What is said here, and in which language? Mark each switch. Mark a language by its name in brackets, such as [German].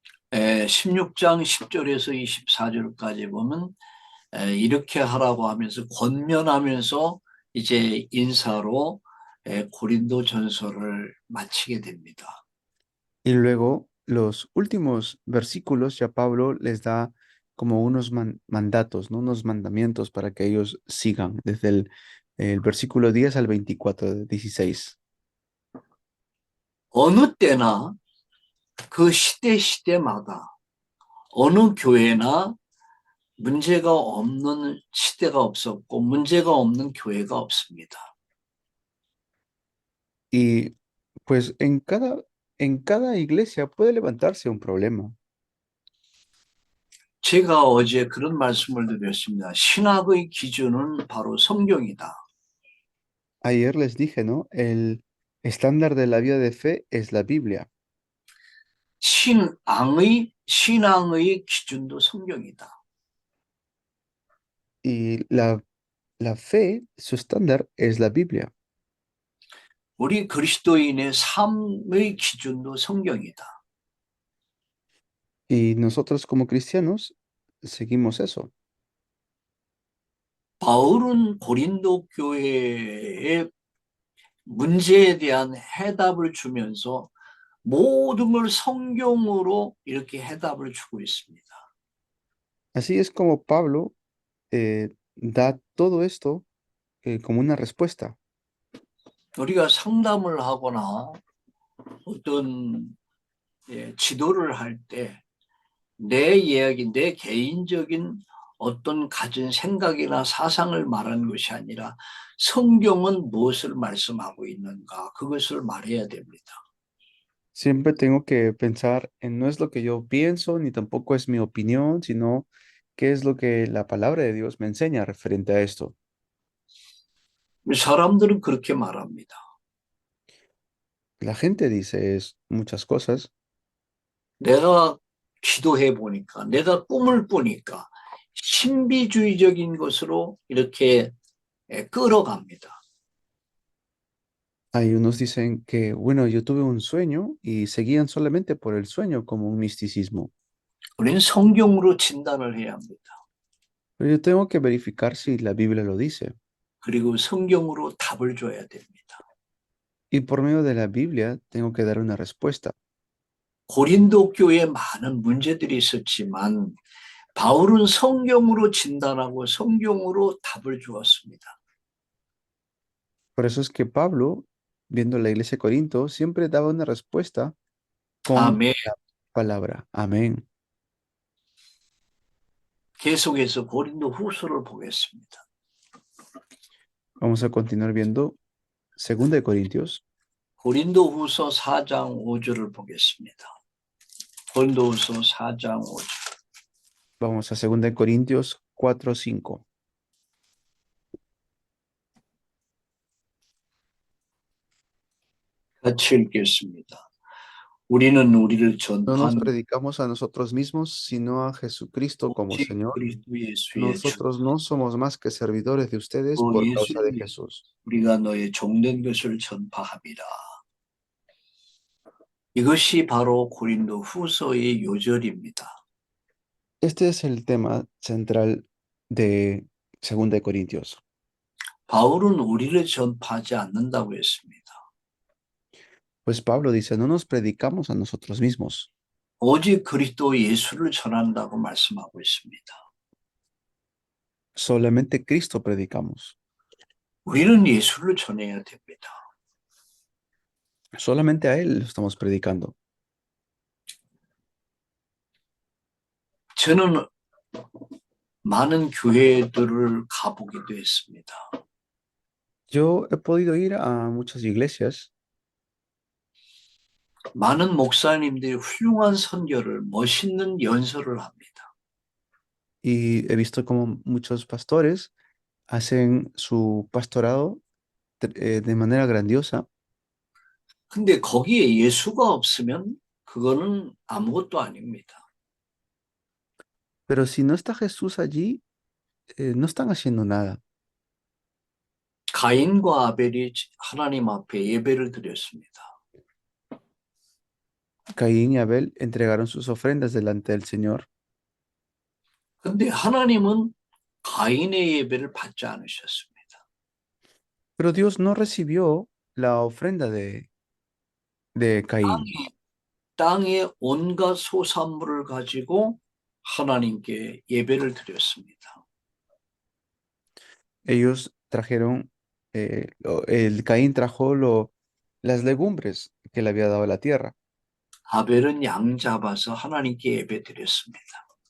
[Korean] 16장 10절에서 24절까지 보면 이렇게 하라고 하면서 권면하면서 이제 인사로 고린도 전서를 마치게 됩니다. [Spanish] Y luego los últimos versículos ya Pablo les da como unos mandatos, ¿no? Unos mandamientos para que ellos sigan, desde el versículo 10 al 24, 16. [Korean] 어느 때나 그 시대마다 어느 교회나 문제가 없는 시대가 없었고 문제가 없는 교회가 없습니다. [Spanish] Y pues en cada iglesia puede levantarse un problema. [Korean] 제가 어제 그런 말씀을 드렸습니다. 신학의 기준은 바로 성경이다. [Spanish] Ayer les dije, ¿no? El estándar de la vida de fe es la Biblia. [Korean] 신앙의 기준도 성경이다. [Spanish] Y la fe, su estándar es la Biblia. [Korean] 우리 그리스도인의 삶의 기준도 성경이다. [Spanish] Y nosotros como cristianos seguimos eso. [Korean] 바울은 고린도 교회의 문제에 대한 해답을 주면서 모든 걸 성경으로 이렇게 해답을 주고 있습니다. [Spanish] Así es como Pablo da todo esto como una respuesta. [Korean] 우리가 상담을 하거나 어떤 지도를 할 때 내 이야기, 내 개인적인 어떤 가진 생각이나 사상을 말하는 것이 아니라 성경은 무엇을 말씀하고 있는가 그것을 말해야 됩니다. [Spanish] Siempre tengo que pensar en no es lo que yo pienso, ni tampoco es mi opinión, sino qué es lo que la palabra de Dios me enseña referente a esto. [Korean] 사람들은 그렇게 말합니다. [Spanish] La gente dice muchas cosas. [Korean] 내가 기도해 보니까, 내가 꿈을 꾸니까 신비주의적인 것으로 이렇게 끌어갑니다. [Spanish] Hay unos dicen que, bueno, yo tuve un sueño y seguían solamente por el sueño como un misticismo. [Korean] 우리는 성경으로 진단을 해야 합니다. [Spanish] Pero yo tengo que verificar si la Biblia lo dice. [Korean] 그리고 성경으로 답을 줘야 됩니다. [Spanish] Y por medio de la Biblia tengo que dar una respuesta. [Korean] 고린도 교회에 많은 문제들이 있었지만 바울은 성경으로 진단하고 성경으로 답을 주었습니다. [Spanish] Por eso es que Pablo, viendo la iglesia de Corinto, siempre daba una respuesta con [Korean] 아멘. [Spanish] la palabra. Amén. [Korean] 계속해서 고린도 후서를 보겠습니다. [Spanish] Vamos a continuar viendo 2 Corintios. [Korean] 고린도 후서 4장 5절을 보겠습니다. 고린도 후서 4장 5절. [Spanish] Vamos a 2 Corintios 4, 5. [Korean] 같이 읽겠습니다. 우리는 우리를 [Spanish] No nos [Korean] 전파하는 [Spanish] predicamos a nosotros mismos, sino a Jesucristo como [Korean] 오직 [Spanish] Señor. [Korean] 그리스도 예수의 주 [Spanish] Nosotros no somos más que servidores de ustedes [Korean] 그 [Spanish] por causa de [Korean] 예수를 위해 [Spanish] Jesús. [Korean] 우리가 너의 종된 것을 전파함이라. 이것이 바로 고린도 후서의 요절입니다. [Spanish] Este es el tema central de Segunda de Corintios. [Korean] 바울은 우리를 전파하지 않는다고 했습니다. [Spanish] Pues Pablo dice, no nos predicamos a nosotros mismos, [Korean] 오직 그리스도 예수를 전한다고 말씀하고 있습니다. [Spanish] solamente Cristo predicamos. [Korean] 우리는 예수를 전해야 됩니다. [Spanish] Solamente a Él lo estamos predicando. [Korean] 저는 많은 교회들을 가보기도 했습니다. [Spanish] Yo he podido ir a muchas iglesias [Korean] 많은 목사님들이 훌륭한 선교를, 멋있는 연설을 합니다. [Spanish] y he visto como muchos pastores hacen su pastorado de manera grandiosa, [Korean] 근데 거기에 예수가 없으면 그거는 아무것도 아닙니다. [Spanish] pero si no está Jesús allí, no están haciendo nada. [Korean] 가인과 아벨이 하나님 앞에 예배를 드렸습니다. [Spanish] Caín y Abel entregaron sus ofrendas delante del Señor, [Korean] 근데 하나님은 가인의 예배를 받지 않으셨습니다. [Spanish] pero Dios no recibió la ofrenda de Caín. [Korean] 땅의 온갖 소산물을 가지고 하나님께 예배를 드렸습니다. [Spanish] Ellos trajeron, el Caín trajo las legumbres que le había dado la tierra, [Korean] 아벨은 양 잡아서 하나님께 예배 드렸습니다.